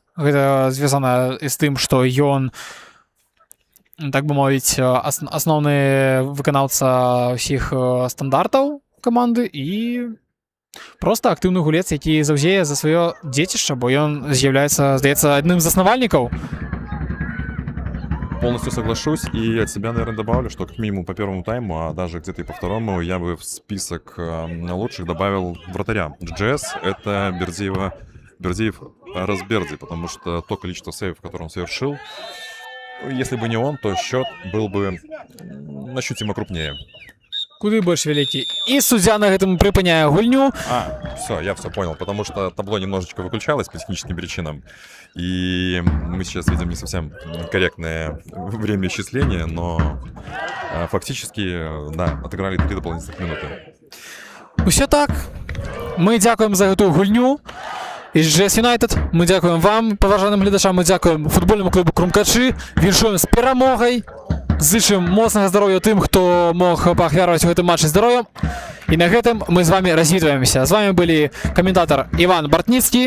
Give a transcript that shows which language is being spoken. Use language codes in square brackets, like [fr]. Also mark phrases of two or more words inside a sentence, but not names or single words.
[be] Гэта звязана з тым, што ён, так бы мовіць, асноўны выканаўца ўсіх стандартаў каманды і проста актыўны гулец, які заўзее за сваё дзецішча, бо ён з'яўляецца, здаецца, адным з заснавальнікаў. [ru] Полностью соглашусь, и от себя, наверное, добавлю, что как минимум по первому тайму, а даже где-то и по второму, я бы в список лучших добавил вратаря. GGS — это Бердиев Разберди, потому что то количество сейвов, которое он совершил, если бы не он, то счет был бы ощутимо крупнее. [be] Куды больш вялікі. І суддзя на гэтым прыпыняе гульню. [ru] Все, я все понял, потому что табло немножечко выключалось по техническим причинам, и мы сейчас видим не совсем корректное время исчисления, но фактически, да, отыграли 3 дополнительных минуты. [be] Усё так. Мы дзякуем за гэтую гульню. І GGS United, мы дзякуем вам, паважаным гледачам, мы дзякуем футбольнаму клубу Крумкачы, віншуем з перамогай. Зычым моцнага здароўя тым, хто мог паахвяраваць у гэтым матчы здароўем. І на гэтым мы з вами развітваемся. З вами былі каментатор Іван Бартніцкі